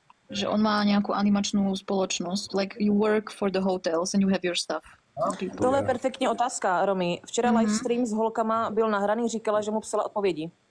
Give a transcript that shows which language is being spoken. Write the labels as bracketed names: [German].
[Slovak] Že on má nejakú animačnú spoločnosť. [English] Like you work for the hotels and you have your stuff. [Czech] Tohle je perfektní otázka, Romy. Včera livestream s holkama byl nahraný, říkala, že mu psala odpovědi.